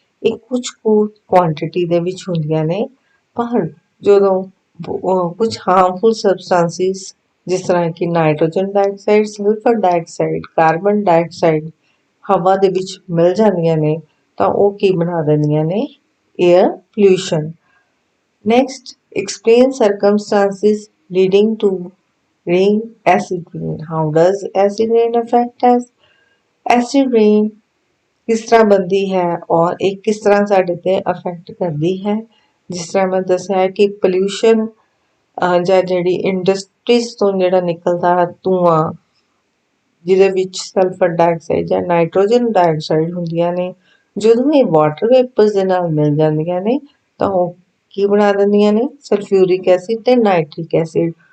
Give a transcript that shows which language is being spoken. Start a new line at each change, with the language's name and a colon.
Punjabi: ਇਹ ਕੁਝ ਕੁ ਕੁਆਂਟੀਟੀ ਦੇ ਵਿੱਚ ਹੁੰਦੀਆਂ ਨੇ, ਪਰ ਜਦੋਂ ਕੁਝ ਹਾਰਮਫੁਲ ਸਬਸਟੈਂਸਿਸ ਜਿਸ ਤਰ੍ਹਾਂ ਕਿ nitrogen dioxide, sulphur dioxide, carbon dioxide ਹਵਾ ਦੇ ਵਿੱਚ ਮਿਲ ਜਾਂਦੀਆਂ ਨੇ ਤਾਂ ਉਹ ਕੀ ਬਣਾ ਦਿੰਦੀਆਂ ਨੇ, air pollution.
English: Next, explain circumstances leading to rain, acid rain. How does acid rain affect us?
Hindi: Acid rain किस तरह बनती है और एक किस तरह
Punjabi: ਸਾਡੇ ਤੇ ਅਫੈਕਟ ਕਰਦੀ ਹੈ। ਜਿਸ ਤਰ੍ਹਾਂ ਮੈਂ ਦੱਸਿਆ ਹੈ ਕਿ ਪੋਲਿਊਸ਼ਨ ਜਾਂ ਜਿਹੜੀ ਇੰਡਸਟਰੀਜ਼ ਤੋਂ ਜਿਹੜਾ ਨਿਕਲਦਾ ਧੂਆਂ ਜਿਹਦੇ ਵਿੱਚ ਸਲਫਰ ਡਾਈਆਕਸਾਈਡ ਜਾਂ ਨਾਈਟ੍ਰੋਜਨ ਡਾਈਆਕਸਾਈਡ ਹੁੰਦੀਆਂ ਨੇ, ਜਦੋਂ ਇਹ ਵਾਟਰ ਵੇਪਰਸ ਦੇ ਨਾਲ ਮਿਲ ਜਾਂਦੀਆਂ ਨੇ ਤਾਂ ਉਹ ਕੀ ਬਣਾ ਦਿੰਦੀਆਂ ਨੇ, ਸਲਫਿਊਰਿਕ ਐਸਿਡ ਤੇ ਨਾਈਟ੍ਰਿਕ ਐਸਿਡ।